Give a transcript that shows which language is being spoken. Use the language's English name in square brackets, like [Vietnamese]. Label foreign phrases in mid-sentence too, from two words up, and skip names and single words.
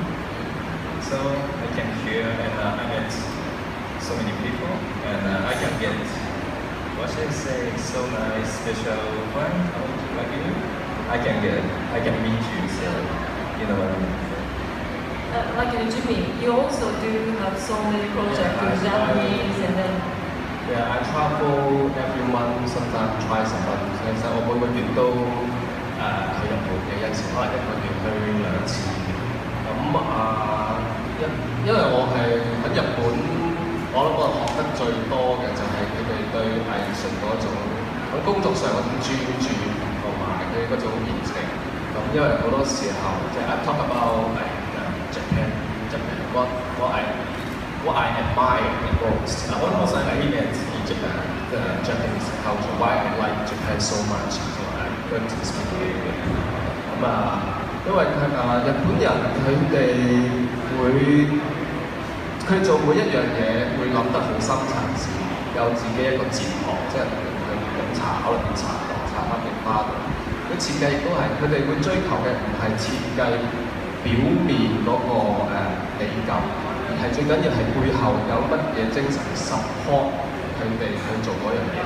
[English] So I came here and I met so many people and I can get, what should I say, so nice special friend like you. I can meet you, so you know what I mean. like in Jimmy, you also do have so many projects in Japanese and then. Yeah, I travel every month, sometimes twice a month. [Cantonese] 其實我每個月都去日本嘅，有時可能一個月去2次。咁因為我係喺日本，我諗我學得最多嘅就係佢哋對藝術嗰種喺工作上嗰種專注，同埋佢嗰種熱情。咁因為好多時候即係 [English] I talk about Japan, what I admire the most. What was I met in Japan, the Japanese culture, why I like Japan so much. So I'm going to speak a little bit. [Cantonese] 因為日本人佢做每一樣嘢會諗得好深層次，有自己一個哲學，即係佢飲茶可能啲茶度、茶包嘅花度。佢設計亦都係佢哋會追求嘅唔係設計表面嗰個美感，而係最緊要係背後有乜嘢精神 support 佢哋去做嗰樣嘢。